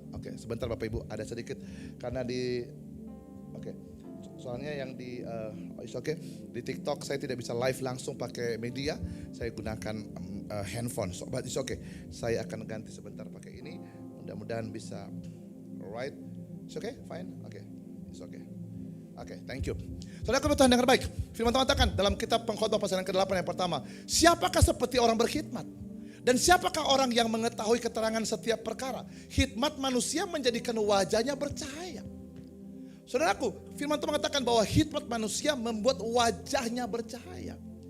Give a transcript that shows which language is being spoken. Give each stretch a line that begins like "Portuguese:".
Indonesian: Oke, sebentar Bapak Ibu, ada sedikit karena soalnya yang di di TikTok saya tidak bisa live langsung pakai media, saya gunakan handphone.
English: So, but it's okay.
Indonesian: Saya akan ganti sebentar pakai ini. Mudah-mudahan bisa.
English: Alright, it's okay, fine, okay, it's okay. Oke, thank you.
Indonesian: Saudara Tuhan dengar baik. Firman Tuhan katakan dalam kitab Pengkhotbah pasal yang ke-8 yang pertama, siapakah seperti orang berkhidmat? Dan siapakah orang yang mengetahui keterangan setiap perkara? Hikmat manusia menjadikan wajahnya bercahaya. Saudaraku, firman Tuhan mengatakan bahwa hikmat manusia membuat wajahnya bercahaya.